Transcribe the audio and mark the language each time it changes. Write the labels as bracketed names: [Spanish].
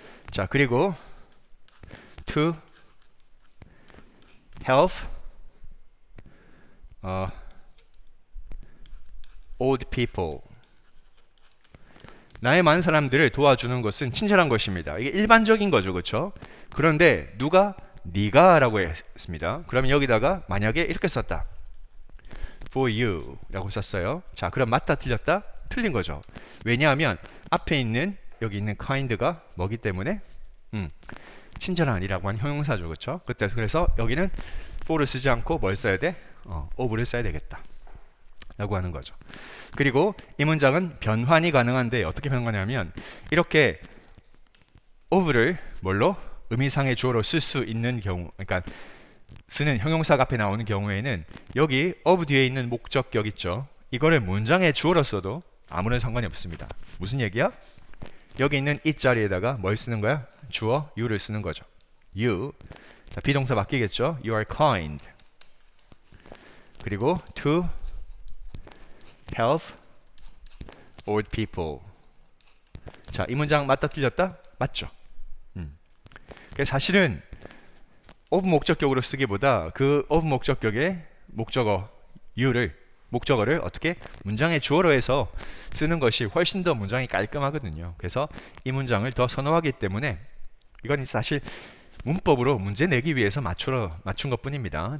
[Korean] 자, 그리고 [English] to help old people. [Korean] 나의 많은 사람들을 도와주는 것은 친절한 것입니다. 이게 일반적인 거죠. 그렇죠? 그런데 누가? 네가 라고 했습니다. 그러면 여기다가 만약에 이렇게 썼다. for you 라고 썼어요. 자, 그럼 맞다 틀렸다? 틀린 거죠. 왜냐하면 앞에 있는 여기 있는 kind가 뭐기 때문에 친절한이라고 하는 형용사죠. 그렇죠? 그래서 여기는 for를 쓰지 않고 뭘 써야 돼? of를 써야 되겠다 라고 하는 거죠. 그리고 이 문장은 변환이 가능한데 어떻게 변환하냐면 이렇게 of를 뭘로? 의미상의 주어로 쓸 수 있는 경우, 그러니까 쓰는 형용사가 앞에 나오는 경우에는 여기 of 뒤에 있는 목적격 있죠. 이거를 문장의 주어로 써도 아무런 상관이 없습니다. 무슨 얘기야? 여기 있는 이 자리에다가 뭘 쓰는 거야? 주어 you를 쓰는 거죠. [English] you. [Korean] 자, 비동사 바뀌겠죠? [English] You are kind. [Korean] 그리고 [English] to help old people. [Korean] 자, 이 문장 맞다 틀렸다? 맞죠? 사실은 of 목적격으로 쓰기보다 그 of 목적격의 목적어 목적어를 어떻게 문장의 주어로 해서 쓰는 것이 훨씬 더 문장이 깔끔하거든요. 그래서 이 문장을 더 선호하기 때문에 이건 사실 문법으로 문제 내기 위해서 맞춘 것뿐입니다.